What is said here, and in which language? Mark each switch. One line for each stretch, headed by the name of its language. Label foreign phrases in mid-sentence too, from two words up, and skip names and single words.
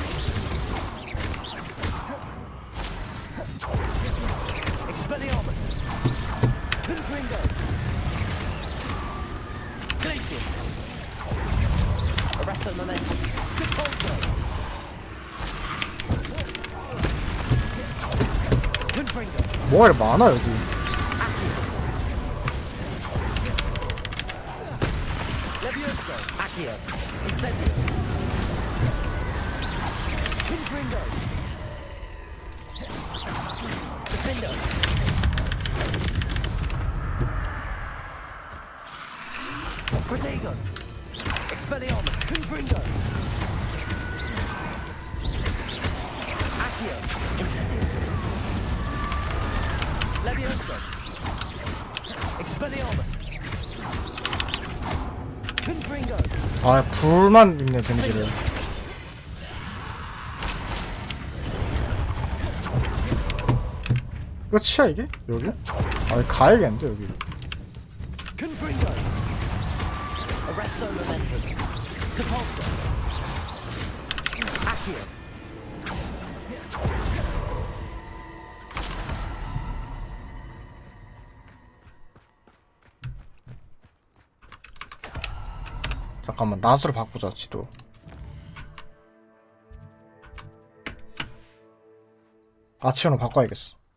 Latin: Expelliarmus, Confringo. Glacius. Arresto Momentum, Capolzo. Confringo.
Korean: 뭐가 이렇게 많아 여기.
Latin: Levioso, Accio, Incendio. Confringo. Defendo. Protego. Expelliarmus, Confringo. Accio, Incendio. Levioso. Expelliarmus. Confringo.
Korean: 아 불만 있네 데미지를. 끝이야 이게? 여기? 아 가야겠는데 여기.
Latin: Confringo. Arresto Momentum. Capolso. Accio.
Korean: 잠깐만 낫으로 바꾸자 지도. 아치오로 바꿔야겠어.